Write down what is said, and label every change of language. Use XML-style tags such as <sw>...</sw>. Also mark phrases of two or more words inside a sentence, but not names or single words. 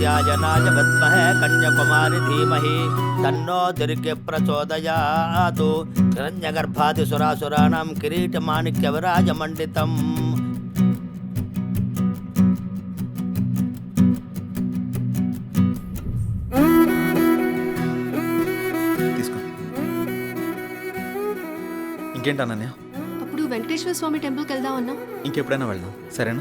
<sa>कात्यायनाय विद्महे कन्याकुमारी धीमहि तन्नो दुर्गे प्रचोदयात् हिरण्यगर्भादिसुरासुराणां किरीटमाणिक्यविराजमण्डितम्</sa> <te>తీసుకో. ఇంకేంటి అనన్య? అప్పుడు వెంకటేశ్వర స్వామి టెంపుల్కి వెళ్దాం అన్నా. ఇంకెప్పుడైనా వెళ్దాం, సరేనా?</te>